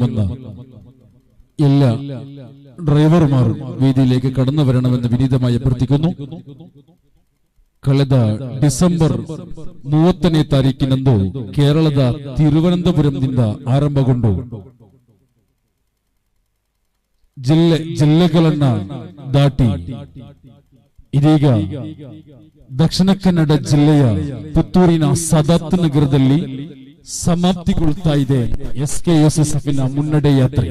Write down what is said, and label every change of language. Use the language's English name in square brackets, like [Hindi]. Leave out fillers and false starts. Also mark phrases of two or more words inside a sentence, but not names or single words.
[Malayalam] വന്ന എല്ലാ ഡ്രൈവർമാരും വേദിയിലേക്ക് കടന്നു വരണമെന്ന് വിനീതമായി അഭ്യർത്ഥിക്കുന്നു. [Kannada] ಕಳೆದ ಡಿಸೆಂಬರ್ 30ನೇ ತಾರೀಕಿನಂದು ಕೇರಳದ ತಿರುವನಂತಪುರದಿಂದ ಆರಂಭಗೊಂಡು ಜಿಲ್ಲೆಗಳನ್ನ ದಾಟಿ ಇದೀಗ ದಕ್ಷಿಣ ಕನ್ನಡ ಜಿಲ್ಲೆಯ ಪುತ್ತೂರಿನ ಸದಾತ್ ನಗರದಲ್ಲಿ ಸಮಾಪ್ತಿಗೊಳ್ತಾ ಇದೆ SKSFನ ಮುನ್ನಡೆ ಯಾತ್ರೆ.